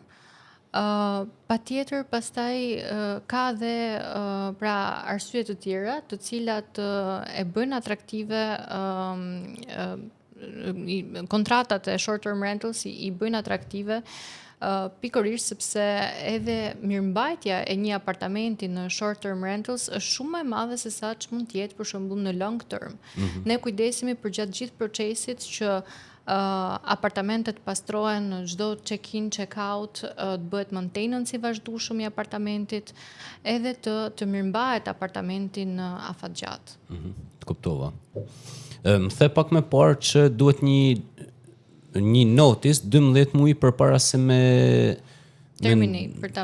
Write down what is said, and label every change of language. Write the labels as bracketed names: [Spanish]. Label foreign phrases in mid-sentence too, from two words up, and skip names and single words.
[Albanian] Patjetër pastaj ka dhe pra arsye të tjera të cilat e bëjnë atraktive kontratat e [English] short term rentals [Albanian] i bëjnë atraktive pikërisht sepse edhe mirëmbajtja e një apartamenti në [English] short term rentals [Albanian] është shumë më e madhe se sa ç'mund të jetë për shembull në [English] long term. [Albanian] Ne kujdesemi për gjatë gjithë procesit që apartamentet pastrohen në çdo [English] check-in, check-out, [Albanian] të bëhet maintenance i vazhdueshëm i apartamentit, edhe të mirëmbahet apartamenti në afatgjat. Të kuptova. Më the pak më parë që duhet një notice 12 muaj përpara se me terminate për ta